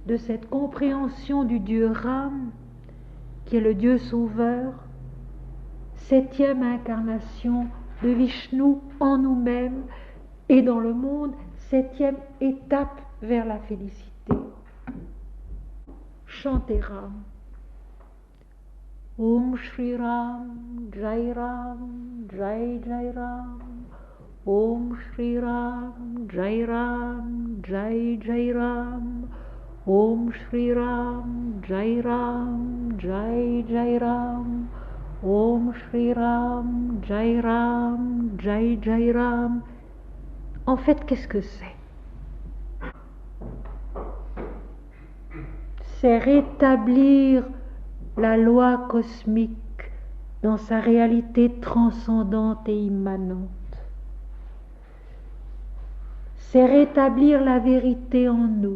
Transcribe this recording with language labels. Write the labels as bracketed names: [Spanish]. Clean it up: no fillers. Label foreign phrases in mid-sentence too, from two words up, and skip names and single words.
[French] de cette compréhension du Dieu Ram, qui est le Dieu sauveur, 7e incarnation de Vishnu en nous-mêmes et dans le monde, 7e étape vers la félicité. Chantez Ram. [Sanskrit] ॐ श्री राम, जय राम, जय जय राम. ॐ श्री राम, जय राम, जय जय राम. ॐ श्री राम, जय राम, जय जय राम. ॐ श्री राम, जय राम, जय जय राम. [French] En fait, qu'est-ce que c'est? C'est rétablir la loi cosmique dans sa réalité transcendante et immanente. C'est rétablir la vérité en nous.